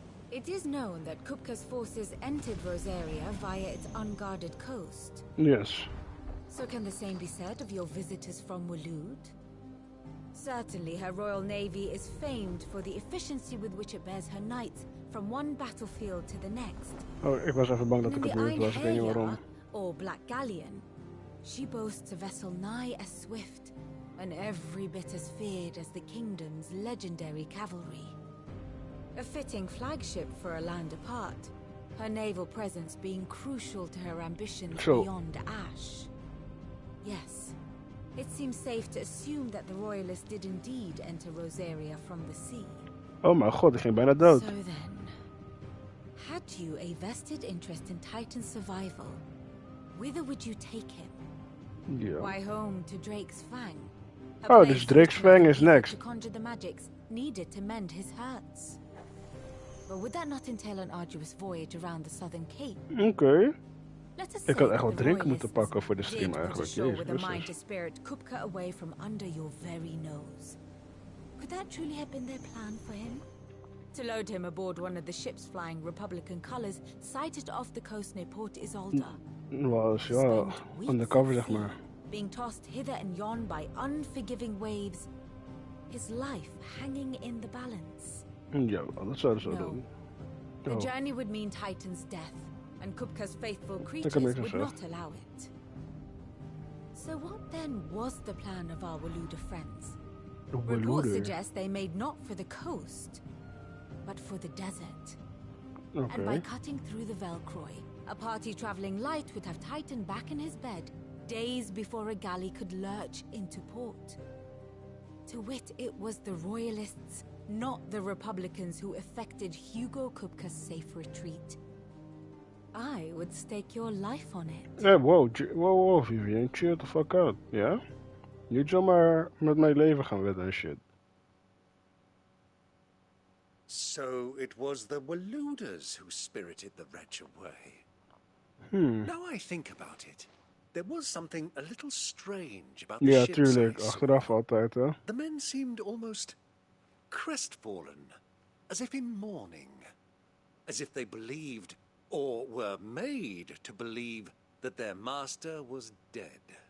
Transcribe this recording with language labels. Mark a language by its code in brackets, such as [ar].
[en] It is known that Kupka's forces entered Rosaria via its unguarded coast. Yes. So can the same be said of your visitors from Waloed? Certainly her royal navy is famed for the efficiency with which it bears her knights from one battlefield to the next. [nl] Oh, ik was even bang dat ik In het [en] the [nl] niet was, ik weet niet waarom. [en] or Black Galleon, she boasts a vessel nigh as swift and every bit as feared as the kingdom's legendary cavalry. A fitting flagship for a land apart, her naval presence being crucial to her ambitions beyond Ash. Yes, it seems safe to assume that the Royalists did indeed enter Rosaria from the sea. [nl] Oh mijn god, ik ging bijna dood. [en] So then, had you a vested interest in Titan's survival, whither would you take him? Yeah. Why home to Drake's Fang? [nl] Oh, dus Drake's Fang [en] is next. To conjure the magics needed to mend his hurts. But would that not entail an arduous voyage around the southern cape? [nl] Oké. Ik had echt wat drinken moeten pakken voor de stream eigenlijk. [en] Jezus, with a mind to spirit Kupka away from under your very nose. Could that truly have been their plan for him? To load him aboard one of the ships flying Republican colors sighted off the coast near Port Isolde. [nl] Was ja, undercover zeg maar. [en] Being tossed hither and yon by unforgiving waves, his life hanging in the balance. [nl] Ja, dat zouden ze doen. [en] The journey would mean Titan's death, and Kupka's faithful creatures would not allow it. So what then was the plan of our Waluda friends? Reports suggest they made not for the coast, but for the desert. Okay. And by cutting through the Velcroy, a party traveling light would have Titan back in his bed days before a galley could lurch into port. To wit, it was the Royalists, not the Republicans, who effected Hugo Kupka's safe retreat. I would stake your life on it. Hey, whoa, Vivian, chill the fuck out, ja? [nl] Niet zomaar met mijn leven gaan wedden en shit. [en] So it was the Waluders who spirited the wretch away. Now I think about it, there was something a little strange about the ships. [nl] Ja, tuurlijk. Achteraf altijd, hè. [en] The men seemed almost crestfallen, as if in mourning, as if they believed, or were made to believe, that their master was dead.